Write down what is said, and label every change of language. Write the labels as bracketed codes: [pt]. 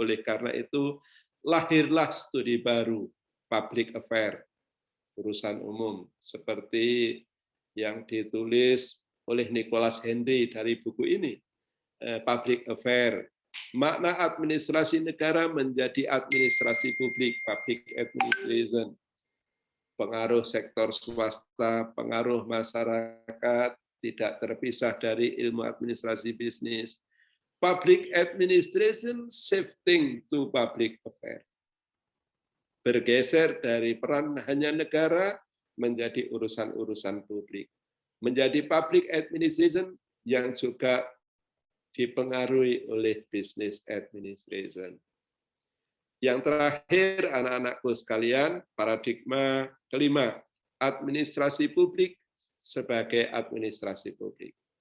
[id] Oleh karena itu, lahirlah studi baru, public affair, urusan umum, seperti yang ditulis oleh Nicholas Henry dari buku ini, Public Affair. Makna administrasi negara menjadi administrasi publik, public administration. Pengaruh sektor swasta, pengaruh masyarakat, tidak terpisah dari ilmu administrasi bisnis. [en] Public administration shifting to public affair. [id] Bergeser dari peran hanya negara menjadi urusan-urusan publik. Menjadi public administration yang juga dipengaruhi oleh business administration. Yang terakhir, anak-anakku sekalian, paradigma kelima, administrasi publik sebagai administrasi publik.